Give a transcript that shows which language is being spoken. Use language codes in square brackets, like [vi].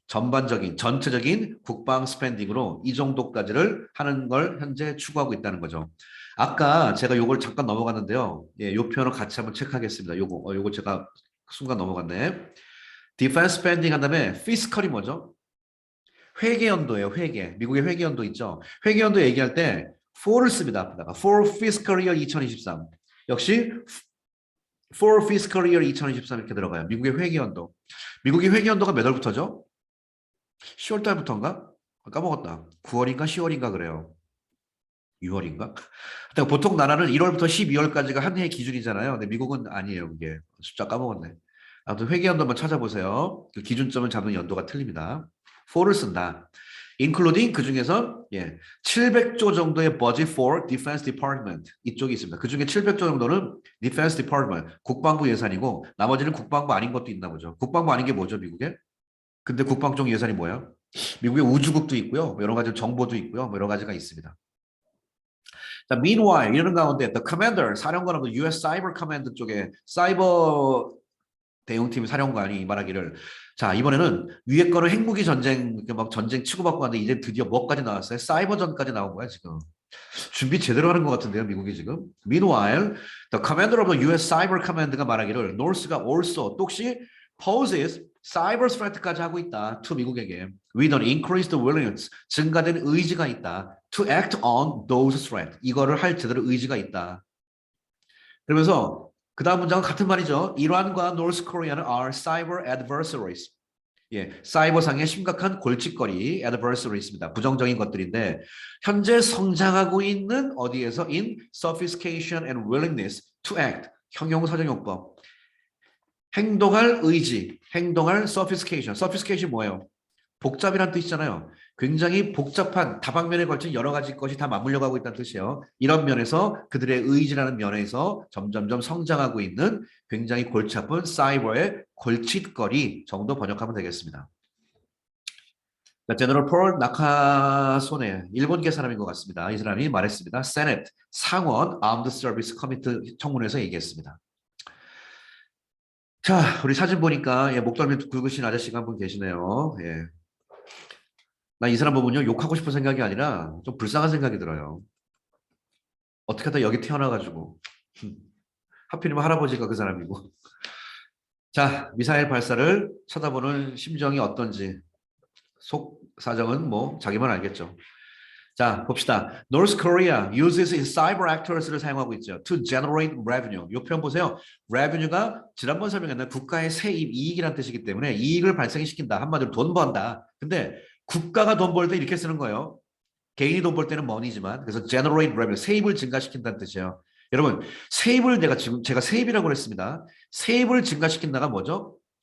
[ko] 전체적인 국방 스펜딩으로 이 정도까지를 하는 걸 현재 추구하고 있다는 거죠. 아까 제가 요걸 잠깐 넘어갔는데요. 예, 요 표현을 같이 한번 체크하겠습니다. 요거 제가 순간 넘어갔네. 디펜스 스펜딩 한 다음에 fiscal이 뭐죠? 회계연도예요. 회계. 미국의 회계연도 있죠. 회계연도 얘기할 때 for를 씁니다. 앞에다가 [en] for fiscal year 2023. [ko] 역시 [en] for fiscal year 2023 [ko] 이렇게 들어가요. 미국의 회계연도. 미국의 회계연도가 몇 월부터죠? 10월 달부터인가? 까먹었다. 9월인가 10월인가 그래요. 6월인가? 보통 나라는 1월부터 12월까지가 한 해 기준이잖아요. 근데 미국은 아니에요. 그게 숫자 까먹었네. 아무튼 회계연도 한번 찾아보세요. 그 기준점을 잡는 연도가 틀립니다. for를 쓴다. including 그 중에서 700조 정도의 [en] budget for defense department [ko] 이쪽이 있습니다. 그 중에 700조 정도는 defense department 국방부 예산이고 나머지는 국방부 아닌 것도 있나 보죠. 국방부 아닌 게 뭐죠, 미국에? 근데 국방 쪽 예산이 뭐야? 미국의 우주국도 있고요. 여러 가지 정보도 있고요. 여러 가지가 있습니다. 자, meanwhile 이러는 가운데 the commander 사령관은 US Cyber Command 쪽에 사이버 대응팀 사령관이 말하기를 자 이번에는 위에 거는 핵무기 전쟁 막 전쟁 치고받고 하는데 이제 드디어 뭐까지 나왔어요? 사이버전까지 나온 거야 지금. 준비 제대로 하는 것 같은데요 미국이 지금. [en] Meanwhile, the commander of the US Cyber Command가 [ko] 말하기를 [en] North가 also 똑시 poses cyber threat까지 [ko] 하고 있다. [en] to 미국에게 with an increased willingness [ko] 증가된 의지가 있다. [en] to act on those threats [ko] 이거를 할 제대로 의지가 있다. 그러면서 그 다음 문장은 같은 말이죠. 이란과 노스 코리아는 [en] are cyber adversaries. [ko] 사이버상의 심각한 골칫거리, adversaries입니다. 부정적인 것들인데 현재 성장하고 있는 어디에서 [en] in sophistication and willingness to act. [ko] 형용사정용법. 행동할 의지, 행동할 sophistication. sophistication 뭐예요? 복잡이란 뜻이잖아요. 굉장히 복잡한 다방면에 걸친 여러 가지 것이 다 맞물려 가고 있다는 뜻이에요. 이런 면에서 그들의 의지라는 면에서 점점점 성장하고 있는 굉장히 골치 아픈 사이버의 골칫거리 정도 번역하면 되겠습니다. 제너럴 폴 나카소네 일본계 사람인 것 같습니다. 이 사람이 말했습니다. Senate 상원 Armed Service Committee 청문회에서 얘기했습니다. 자, 우리 사진 보니까 목덜미 굵으신 아저씨가 한 분 계시네요. 나 이 사람 보면요 욕하고 싶은 생각이 아니라 좀 불쌍한 생각이 들어요. 어떻게 하다 여기 태어나가지고 하필이면 할아버지가 그 사람이고. 자, 미사일 발사를 쳐다보는 심정이 어떤지 속 사정은 뭐 자기만 알겠죠. 자, 봅시다. [en] North Korea uses its cyber actors를 [ko] 사용하고 있죠. [en] To generate revenue. [ko] 이 표현 보세요. revenue가 지난번 설명했는데 국가의 세입, 이익이라는 뜻이기 때문에 이익을 발생시킨다. 한마디로 돈 번다. 근데 국가가 돈 벌 때 이렇게 쓰는 거예요. 개인이 돈 벌 때는 money지만 그래서 generate revenue, 세입을 증가시킨다는 뜻이에요. 여러분, 세입을 제가 세입이라고 그랬습니다. 세입을 증가시킨다가 뭐죠?